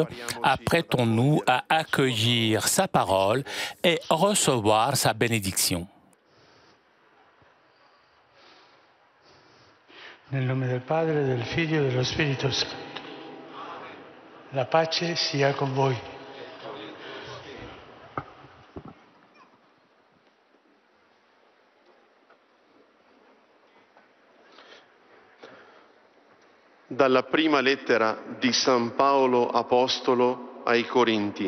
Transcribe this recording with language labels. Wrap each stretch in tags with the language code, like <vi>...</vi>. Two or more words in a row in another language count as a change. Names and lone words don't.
<fr>Apprêtons-nous à accueillir sa parole et recevoir sa bénédiction.</fr> <it>Nel nome del Padre, del Figlio e dello Spirito Santo. La pace sia con voi. Dalla prima lettera di San Paolo Apostolo ai Corinti.</it>